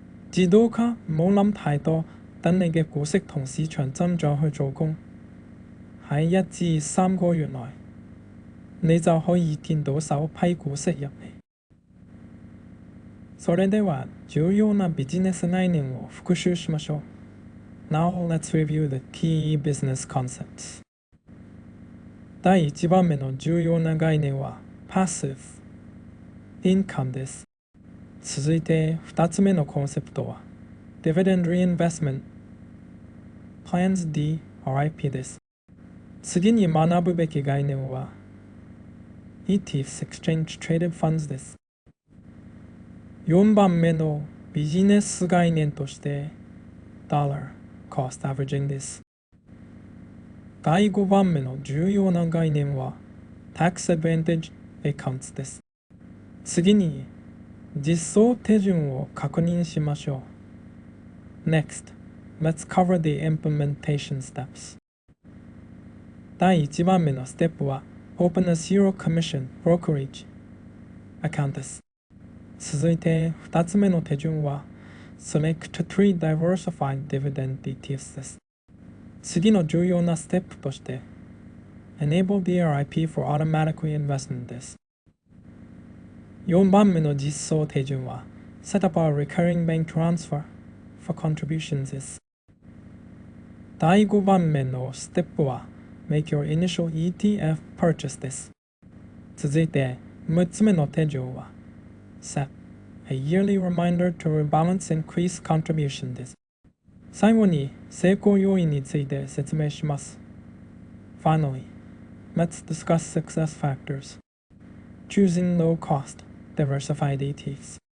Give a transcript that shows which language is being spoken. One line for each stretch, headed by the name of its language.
Cantonese: 自動化冇諗太多，等你嘅股息同市場增長去做工。喺1至3個月內，你就可以見到首批股息入嚟。
Japanese: それでは重要なビジネス概念を復習しましょう。
English: Now let's review the key business concepts.
Japanese: 第1番目の重要な概念は Passive Income です。続いて2つ目のコンセプトは Dividend Reinvestment Plans DRIP です。次に学ぶべき概念は ETFs Exchange Traded Funds です。 4番目のビジネス概念としてDollar Cost Averaging です。第5番目の重要な概念は Tax Advantage Accounts です。次に実装手順を確認しましょう。
English: Next, let's cover the implementation steps.
Japanese: 第1番目のステップは
English: Open a Zero Commission Brokerage Account
Japanese: です。続いて2つ目の手順は
English: Select 3 Diversified Dividend ETFs
Japanese: です。次の重要なステップとして
English: Enable DRIP for Automatic Reinvestment
Japanese: です。 4番目の実装手順は
English: Set up a Recurring Bank Transfer for Contributions
Japanese: です。第5番目のステップは
English: Make your initial ETF purchase
Japanese: です。続いて6つ目の手順は
English: Set a yearly reminder to rebalance increase contribution
Japanese: です。最後に成功要因について説明します。
English: Finally, let's discuss success factors. Choosing low-cost, diversified ETFs.